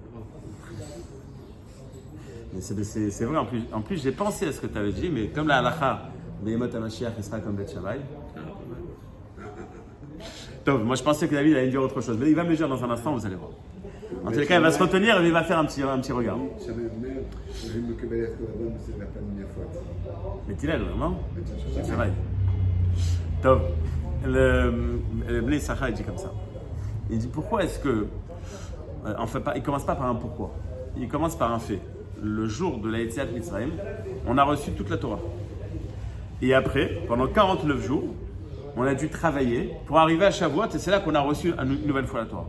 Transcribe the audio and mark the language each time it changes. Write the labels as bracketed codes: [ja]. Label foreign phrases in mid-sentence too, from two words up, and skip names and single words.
[fr] Mais c'est vrai, en plus, j'ai pensé à ce que tu avais dit, mais comme la halacha, [he] בימות המשיח, [fr] il sera comme Beth Shammai. Donc, moi je pensais que David allait dire autre chose, mais il va me le dire dans un instant, vous allez voir. En tout cas, il va se retenir et il va faire un petit regard. [he] צריכים לקבל את כל אדם בסדר פנים יפות. בית הלל, [fr] vraiment [he] בית [fr] C'est vrai. Top. Le Bnei Issachar, il dit comme ça. Il dit pourquoi est-ce que. Enfin, il commence pas par un pourquoi. Il commence par un fait. Le jour de la [he] יציאת מצרים, [fr] on a reçu toute la Torah. Et après, pendant 49 jours, on a dû travailler pour arriver à Shavuot, et c'est là qu'on a reçu une nouvelle fois la Torah.